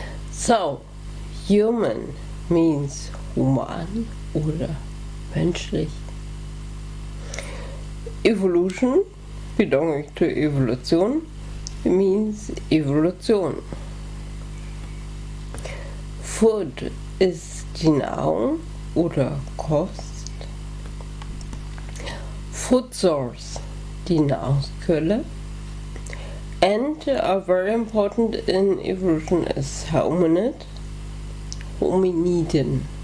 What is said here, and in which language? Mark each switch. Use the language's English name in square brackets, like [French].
[English] So, human means human [German] oder menschlich. [English] Evolution, belonging to evolution, means evolution. [German] Food ist die Nahrung oder Kost. [English] Food source, [German] die Nahrungsquelle. [English] And very important in evolution is hominid, hominiden.